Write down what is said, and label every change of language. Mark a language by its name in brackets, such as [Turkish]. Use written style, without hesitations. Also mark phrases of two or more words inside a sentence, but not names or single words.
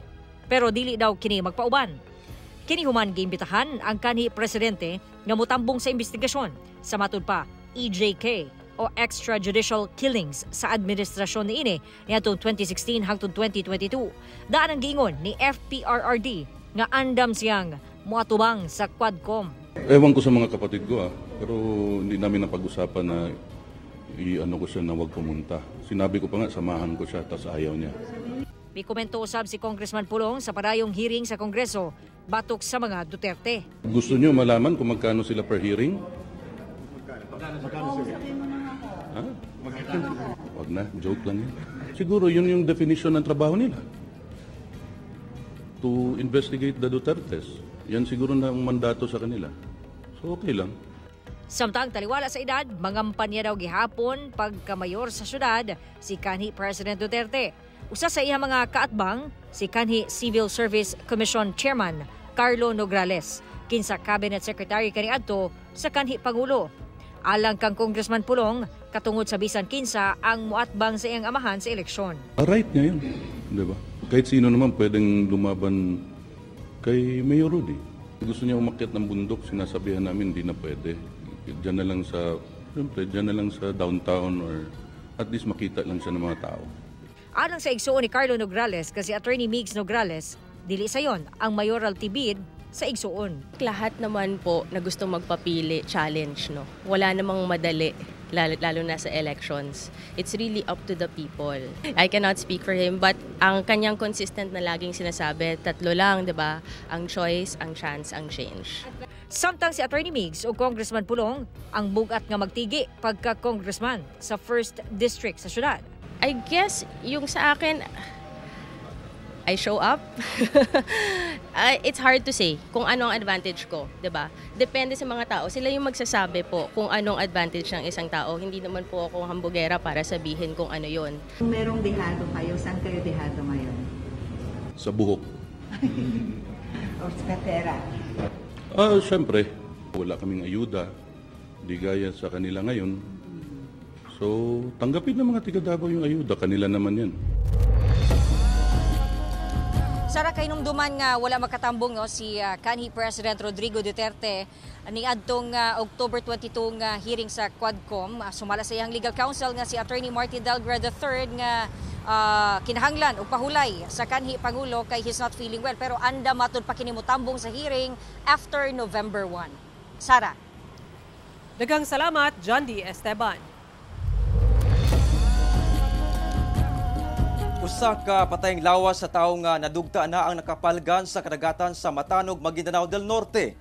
[Cebuano] Pero dili daw kini magpauban. Kini human giimbitahan ang kanhi presidente nga motambong sa investigasyon sa matud pa EJK o [English] extrajudicial killings [Cebuano] sa administrasyon niini niadtong 2016 hangtod 2022. Daan ang giingon ni FPRRD nga andam siyang moatubang sa Quadcom. [Filipino] Ewan ko sa mga kapatid ko pero hindi namin napag-usapan na ko siya na wag pumunta. Sinabi ko pa nga samahan ko siya tas ayaw niya. [Cebuano] May komento usab si Congressman Pulong sa padayong hearing sa Kongreso batok sa mga Duterte. [Filipino] Gusto niyo malaman kung magkano sila per hearing? Ha? Wag na, joke lang yan. Siguro yun yung definition ng trabaho nila. [English] To investigate the Dutertes. [Filipino] Yan siguro na ang mandato sa kanila. So okay lang. [Cebuano] Samtang taliwala sa edad, mangampanya daw gihapon pagkamayor sa syudad si kanhi President Duterte. Usa sa iyang mga kaatbang, si kanhi Civil Service Commission Chairman Carlo Nograles, kinsa Cabinet Secretary kaniadto sa kanhi Pangulo. Alang kang Congressman Pulong, katungod sa bisan kinsa ang muatbang sa iyang amahan sa eleksyon. [Filipino] Right niya yun, di ba? Kahit sino naman pwedeng lumaban kay Mayor Rudy. Gusto niya umakyat ng bundok, sinasabihan namin hindi na pwede. Diyan na lang sa downtown or at least makita lang siya ng mga tao. [Cebuano] Alang sa igsuon ni Carlo Nograles kasi Attorney Migs Nograles, Dili sayon ang [English] mayoralty bid [Cebuano] sa igsuon. [Filipino] Lahat naman po na gusto magpapili, challenge, no? Wala namang madali, lalo na sa elections. [English] It's really up to the people. I cannot speak for him, but [Filipino] ang kanyang consistent na laging sinasabi, 3 lang, di ba? Ang choice, ang chance, ang change. [Cebuano] Samtang si Attorney Migs o Congressman Pulong ang bugat nga magtigi pagka-congressman sa 1st District sa syudad. [English] I guess [Cebuano] yung sa akin, [English] I show up. It's hard to say [Filipino] kung ano ang advantage ko, 'di ba? Depende sa mga tao. Sila yung magsasabi po kung anong advantage ng isang tao. Hindi naman po ako hambugera para sabihin kung ano 'yon. Kung merong dehado kayo, saan kayo dehado ngayon? Sa buhok. O sa pera? Siyempre, wala kaming ayuda. Di gaya sa kanila ngayon. So, tanggapin ng mga tiga Davao yung ayuda. Kanila naman yan. [Cebuano] Sara kay numduman nga wala makatambong no si kanhi President Rodrigo Duterte ni adtong October 22 nga hearing sa Quadcom. Sumala sa iyang legal counsel nga si Attorney Marty Delgra III nga kinahanglan og pahulay sa kanhi pangulo kay [English] he's not feeling well, [Cebuano] pero anda matud pa kini motambong sa hearing after November 1. Sara. Daghang salamat, John D. Esteban. Usa ka patayng lawas sa tawo nga nadugta na ang nakapalgan sa kadagatan sa Matanog, Maguindanao del Norte.